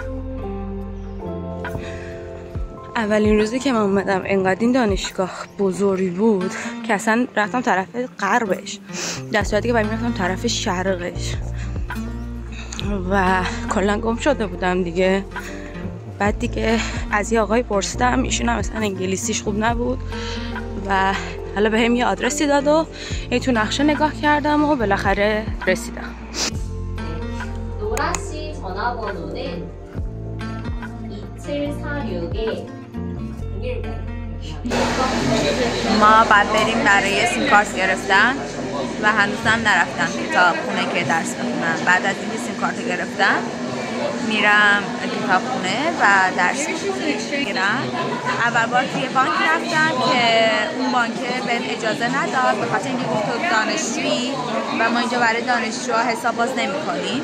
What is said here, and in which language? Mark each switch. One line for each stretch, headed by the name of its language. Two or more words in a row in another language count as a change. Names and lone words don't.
Persian: اولین روزی که من اومدم انقدر این دانشگاه بزرگی بود که اصلا رفتم طرف غربش، در صورتی که باید میرفتم طرف شرقش و کلا گم شده بودم دیگه. بعد دیگه از یه آقای پرسیدم، ایشون هم مثلا انگلیسیش خوب نبود و حالا به هم یه آدرسی داد و یه تو نقشه نگاه کردم و بالاخره رسیدم.
Korean: 노라시 전화번호는 2746에
Persian: ما بعد بریم برای سیم کارت گرفتن و هنوزم نرفتم کتاب خونه که درس بخونم. بعد از اینکه سیم کارت گرفتم میرم کتاب خونه و درس میگیرم. اول بار توی بانک رفتم که اون بانکه بهم اجازه نداد، به خاطر اینکه گفت تو دانشجویی و ما اینجا برای دانشجوها حساب باز نمی‌کنیم.